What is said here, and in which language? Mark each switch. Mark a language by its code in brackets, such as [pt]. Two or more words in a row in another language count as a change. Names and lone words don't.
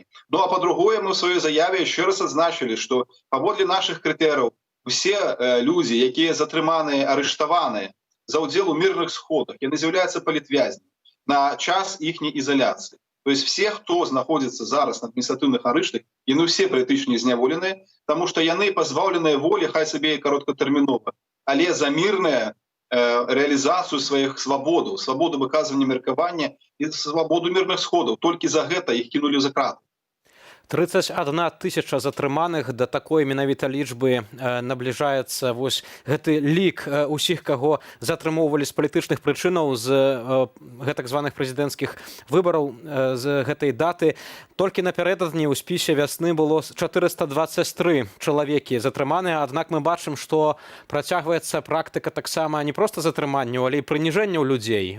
[be] Ну а па-другое, мы ў сваёй заяве яшчэ раз адзначылі, што паводле нашых крытэрыяў усе людзі, якія затрыманыя, арыштаваныя за ўдзел у мірных сходах, яны з'яўляюцца палітвязнямі на час іхняй ізаляцыі. [ru] То есть все, [be] хто знаходзіцца зараз на адміністратыўных арыштах, яны ўсе палітычна зняволеныя, таму што яны пазбаўленыя волі, хай сабе і кароткатэрмінова, але за мірнае [ru] реализацию своих свобод, свободу выказывания [be] меркавання [ru] и свободу мирных сходов. Только за гэта их кинули за краты. [be] 31 тысяча затрыманых, да такой менавіта лічбы набліжаецца вось гэты лік усіх, каго затрымоўвалі з палітычных прычынаў з гэтак званых прэзідэнцкіх выбараў з гэтай даты. Толькі напярэдадні ў спісе «Вясны» было 423 чалавекі затрыманыя, аднак мы бачым, што працягваецца практыка таксама не проста затрыманняў, але і прыніжэнняў людзей.